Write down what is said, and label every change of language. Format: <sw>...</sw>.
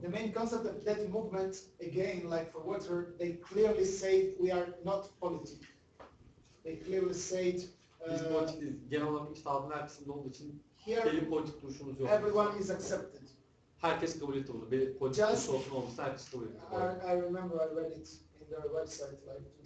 <en>the main concept of that movement, again, like for water, they clearly say we are not politic. They clearly said</en> <tr>Biz politik değiliz. Genel olarak işte halkın her kısmında olduğu için</tr> <en>here</en> <tr>belli politik duruşumuz yok.</tr> <en>everyone is accepted.</en> <tr>Herkes kabul etti bunu. Belli politik duruş olsun olmasa herkes kabul etti.</tr> <en>I remember I read it in their website like 2</en>